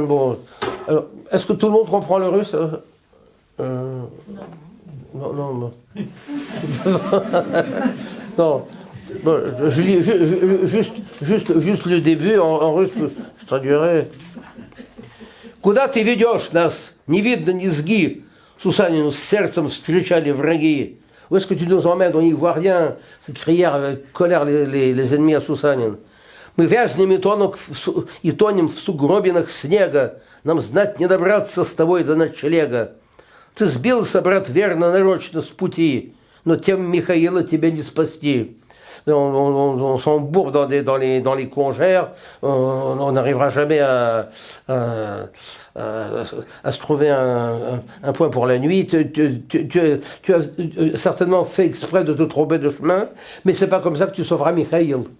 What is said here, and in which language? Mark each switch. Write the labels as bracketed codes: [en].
[fr] Bon, est-ce que tout le monde comprend le russe? Non. Non. Bon, je lis juste le début en russe, je traduirai. [ru] Куда ты ведешь нас? Не видно низги. Сусанину с сердцем встречали враги. [fr] Où est-ce que tu nous emmènes? On n'y voit rien. S'écrièrent avec colère les ennemis à Сусанин. [ru] Мы вязнем и тонем в сугробинах снега. Нам знать не добраться с тобой до ночлега. Ты сбился, брат, верно, нарочно с пути, но тем Михаила тебя не спасти. [fr] On s'embourbe dans les congères, on n'arrivera jamais à se trouver un point pour la nuit. Tu as certainement fait exprès de te tromper de chemin, mais c'est pas comme ça que tu sauveras Michail.